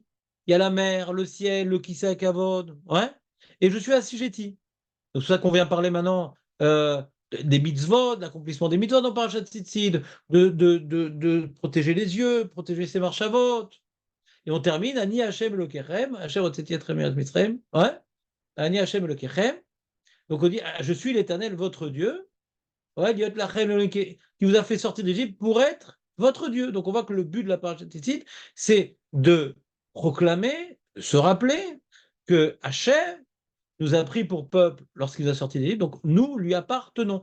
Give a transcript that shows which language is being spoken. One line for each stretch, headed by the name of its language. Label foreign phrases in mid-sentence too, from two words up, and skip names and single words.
French: Il y a la mer, le ciel, le
Hebrew: כסא כבוד.
French: Ouais. Et je suis assujetti. Donc, c'est ça qu'on vient parler maintenant des mitzvot, de l'accomplissement des mitzvot dans Parashat Tzitzit, de protéger les yeux, protéger ses marchavot. Et on termine
Hebrew: אני השם אלוקיכם, השם הוצאתי אתכם ארץ מצרים.
French: Ouais.
Hebrew: אני השם אלוקיכם.
French: Donc on dit je suis l'Éternel, votre Dieu. Ouais, qui vous a fait sortir d'Égypte pour être votre Dieu. Donc on voit que le but de la parashat Tzitzit, c'est de proclamer, de se rappeler que Hachem nous a pris pour peuple lorsqu'il nous a sortis d'Égypte, donc nous lui appartenons.